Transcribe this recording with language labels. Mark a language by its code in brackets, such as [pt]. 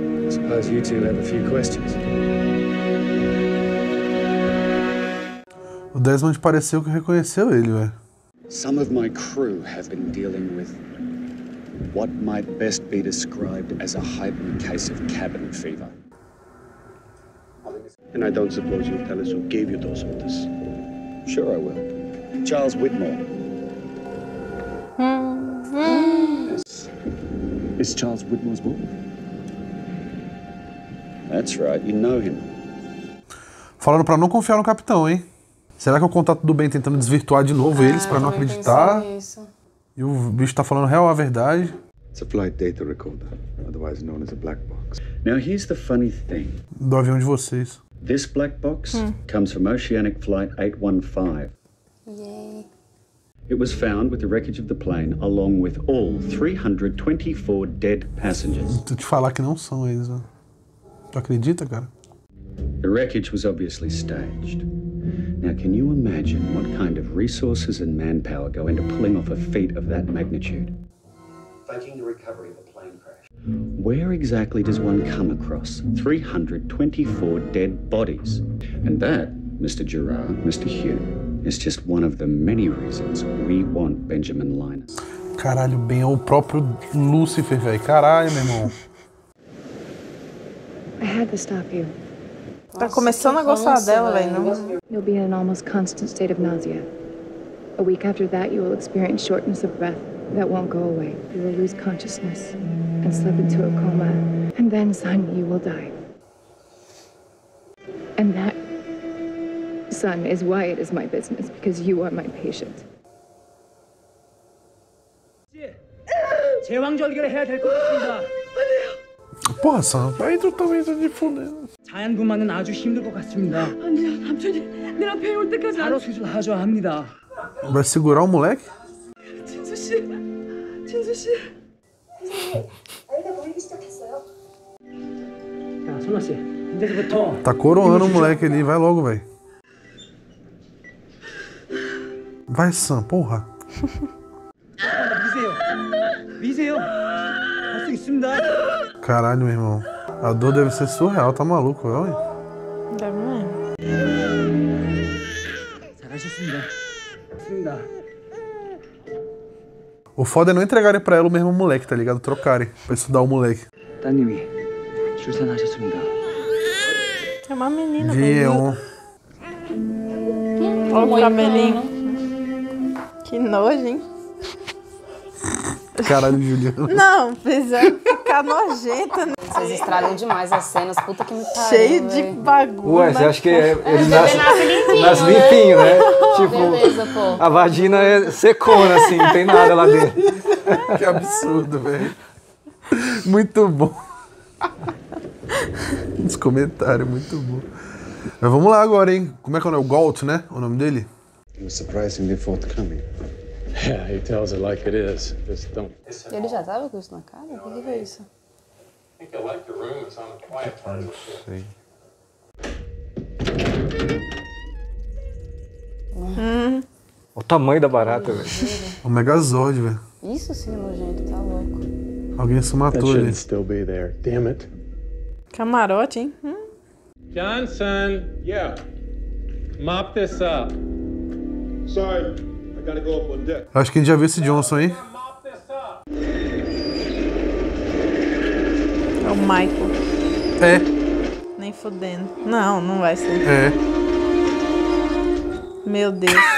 [en] Suppose you two have a few questions. [pt] O Desmond pareceu que reconheceu ele, velho. [en] Some of my crew have been dealing with what might best be described as a heightened case of cabin fever. And I don't suppose you'll tell us who gave you those orders. Sure I will. Charles Whitmore. Is Charles Whitmore's boy? That's right, you know him. [pt] Falaram pra não confiar no capitão, hein? Será que é o contato do Ben tentando desvirtuar de novo eles pra não acreditar? E o bicho tá falando real a verdade. [en] It's a flight data recorder, otherwise known as a black box. Now here's the funny thing. [pt] Do avião de vocês. [en] This black box comes from Oceanic Flight 815. Yay. It was found with the wreckage of the plane, along with all 324 dead passengers. [pt] Tu te falar que não são eles, né? Tu acredita, cara? [en] The wreckage was obviously staged. Now, can you imagine what kind of resources and manpower go into pulling off a feat of that magnitude? Faking the recovery of a plane crash. Where exactly does one come across 324 dead bodies? And that, Mr. Gerard, Mr. Hugh, is just one of the many reasons we want Benjamin Linus. [pt] Caralho, Ben é o próprio Lucifer, velho. Caralho, meu irmão. [en] I had to stop you. [pt] Tá começando a gostar dela, velho. Não... [en] You'll be in an almost constant state of nausea. A week after that, you will experience shortness of breath that won't go away. You will lose consciousness and slip into a coma. And then, son, you will die. And that, son, is why it is my business, because you are my patient. [ko] 제왕절개를 해야 될 것 같습니다. [pt] Porra, Sam, aí tu também tá de fudendo. [ko] 사연분만은 아주 힘들 것 같습니다. 아니요, 남편이 내 앞에 올 때까지 바로 수술하셔야 합니다. [pt] Vai segurar o moleque? [ko] 진수 씨, 진수 씨. 아이가 보이기 시작했어요. 자, 선아 씨, 이제부터. [pt] Tá coroando o moleque ali, vai logo, velho. Vai, Sam, porra. [ko] 미세요. 할 수 있습니다. [pt] Caralho, meu irmão. A dor deve ser surreal, tá maluco, velho? Deve mesmo. [ko] 잘하셨습니다. 맞습니다. [pt] O foda é não entregarem pra ela o mesmo moleque, tá ligado? Trocarem pra estudar o moleque. [ko] 따님이 출산하셨습니다. [pt] É uma menina. Guion. Olha o cabelinho. Que nojo, hein? Caralho, Juliano. Não, precisando ficar nojenta. Né? Vocês estragam demais as cenas, puta que me pariu. Cheio de bagulho. Ué, você acha que ele nasce limpinho, né? Tipo, beleza, pô. A vagina é secona, assim, não tem nada lá dentro. Que absurdo, velho. Muito bom. Os comentários, muito bom. Mas vamos lá agora, hein? Como é que é o nome? O Galt, né? O nome dele? [en] He was surprisingly forthcoming. Yeah, he tells it like it is. Just don't. [pt] Ele já tava com isso na cara? O que foi isso? [en] I think I like the room. It's on the quiet part of the ship. [pt] O tamanho da barata, velho. O Megazord, velho. Isso sim é nojento, tá louco. Alguém se [en] That [pt] matou ali. [en] shouldn't still be there. Damn it. [pt] Camarote, hein? [en] Johnson, yeah. Mop this up. Sorry, I gotta go up on deck. [pt] Acho que a gente já viu esse Johnson, hein? É o Michael. É. Nem fudendo. Não, não vai ser. É. Meu Deus.